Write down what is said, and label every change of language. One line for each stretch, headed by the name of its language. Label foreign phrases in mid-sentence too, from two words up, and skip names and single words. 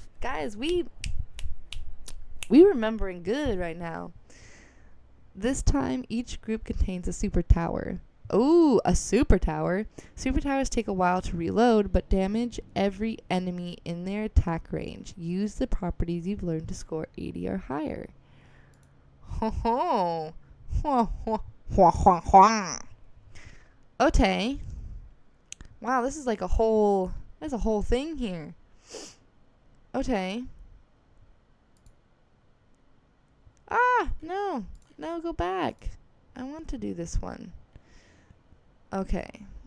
English: Guys, we remembering good right now. This time, each group contains a super tower. Ooh, a super tower. Super towers take a while to reload, but damage every enemy in their attack range. Use the properties you've learned to score 80 or higher. Ho ho. Hua hua hua hua hua. Okay. Wow, this is like there's a whole thing here. Okay. Ah, no. No, go back. I want to do this one. Okay.